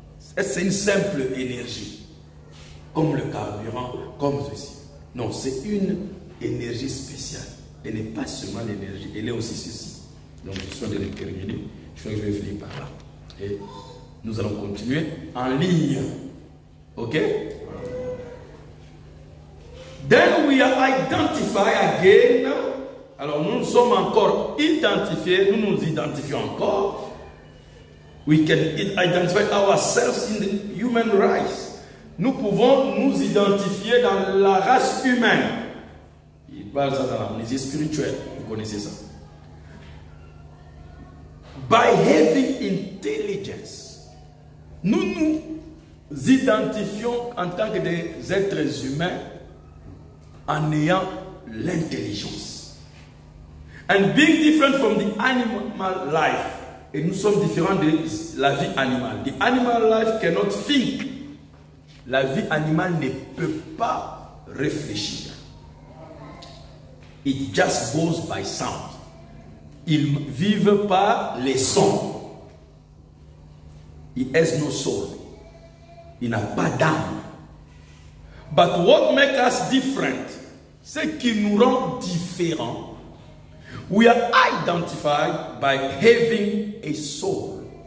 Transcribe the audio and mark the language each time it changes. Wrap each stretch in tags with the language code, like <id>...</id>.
<fr>C'est une simple énergie. Comme le carburant, comme ceci. Non, c'est une énergie spéciale. Elle n'est pas seulement l'énergie, elle est aussi ceci. Donc, je suis en train de terminer. Je crois que je vais finir par là. Et nous allons continuer en ligne. Ok?</fr> <en>Then we are identified again.</en> <fr>Alors nous sommes encore identifiés, nous nous identifions encore.</fr> <en>We can identify ourselves in the human race.</en> <fr>Nous pouvons nous identifier dans la race humaine. Il parle ça dans l'amnésie spirituelle, vous connaissez ça.</fr> <en>By having intelligence.</en> <fr>Nous nous identifions en tant que des êtres humains en ayant l'intelligence.</fr> <en>And being different from the animal life.</en> <fr>Et nous sommes différents de la vie animale.</fr> <en>The animal life cannot think.</en> <fr>La vie animale ne peut pas réfléchir.</fr> <en>It just goes by sound.</en> <fr>Ils vivent par les sons.</fr> <en>He has no soul.</en> <fr>Il n'a pas d'âme.</fr> <en>But what makes us different,</en> <fr>ce qui nous rend différents,</fr> <en>we are identified by having a soul.</en>